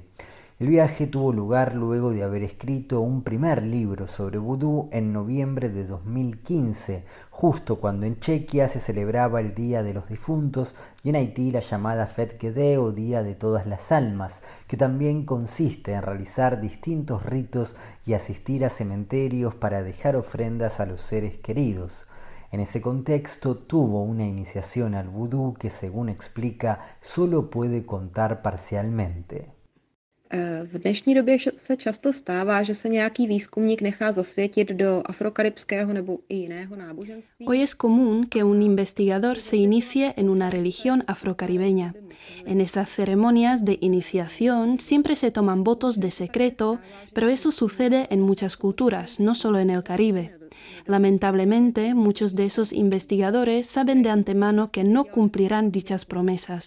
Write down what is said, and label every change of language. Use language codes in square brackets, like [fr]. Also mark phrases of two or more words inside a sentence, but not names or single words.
[es] El viaje tuvo lugar luego de haber escrito un primer libro sobre vudú en noviembre de 2015, justo cuando en Chequia se celebraba el Día de los Difuntos y en Haití la llamada Fête Guédé o Día de Todas las Almas, que también consiste en realizar distintos ritos y asistir a cementerios para dejar ofrendas a los seres queridos. En ese contexto tuvo una iniciación al vudú que, según explica, solo puede contar parcialmente. [cs] V dnešní době se často stává, že se nějaký výzkumník nechá zasvětit do afrokaribského nebo i jiného náboženství. [es] Hoy es común que un investigador se inicie en una religión afrocaribeña. En esas ceremonias de iniciación siempre se toman votos de secreto, pero eso sucede en muchas culturas, no solo en el Caribe. Lamentablemente, muchos de esos investigadores saben de antemano que no cumplirán dichas promesas.